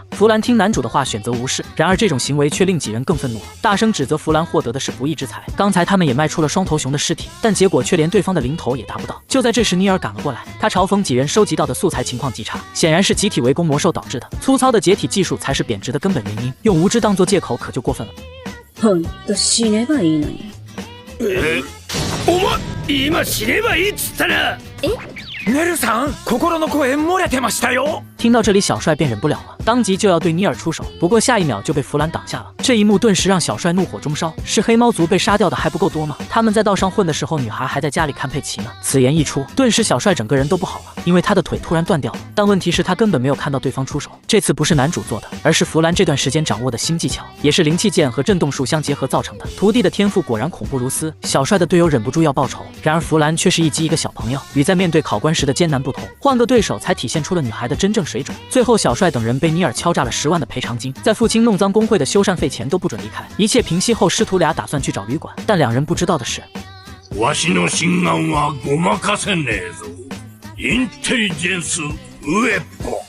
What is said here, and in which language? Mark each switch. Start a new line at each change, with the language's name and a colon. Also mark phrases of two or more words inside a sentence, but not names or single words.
Chinese: 弗兰听男主的话选择无视，然而这种行为却令几人更愤怒了，大声指责弗兰获得的是不义之财。刚才他们也卖出了双头熊的尸体，但结果却连对方的零头也达不到。就在这时，尼尔赶了过来，他嘲讽几人收集到的素材情况极差，显然是集体围攻魔兽导致的。粗糙的解体技术才是贬值的根本原因，用无知当作借口可就过分了。
Japanese: ほんと死ねばいいのに。お前今死ねばいいっつったな。ネルさん、心の声漏れてましたよ。
Chinese: 听到这里，小帅便忍不了了，当即就要对尼尔出手，不过下一秒就被弗兰挡下了。这一幕顿时让小帅怒火中烧，是黑猫族被杀掉的还不够多吗？他们在道上混的时候，女孩还在家里看佩奇呢。此言一出，顿时小帅整个人都不好了，因为他的腿突然断掉了。但问题是，他根本没有看到对方出手，这次不是男主做的，而是弗兰这段时间掌握的新技巧，也是灵气剑和震动术相结合造成的。徒弟的天赋果然恐怖如斯，小帅的队友忍不住要报仇，然而弗兰却是一击一个小朋友，与在面对考官时的艰难不同，换个对手才体现出了女孩的真正水准。最后，小帅等人被尼尔敲诈了10万的赔偿金，在父亲弄脏工会的修缮费前都不准离开。一切平息后，师徒俩打算去找旅馆，但两人不知道的是，
Japanese: わしの心眼はごまかせねえぞ。インテリジェンスウエポン。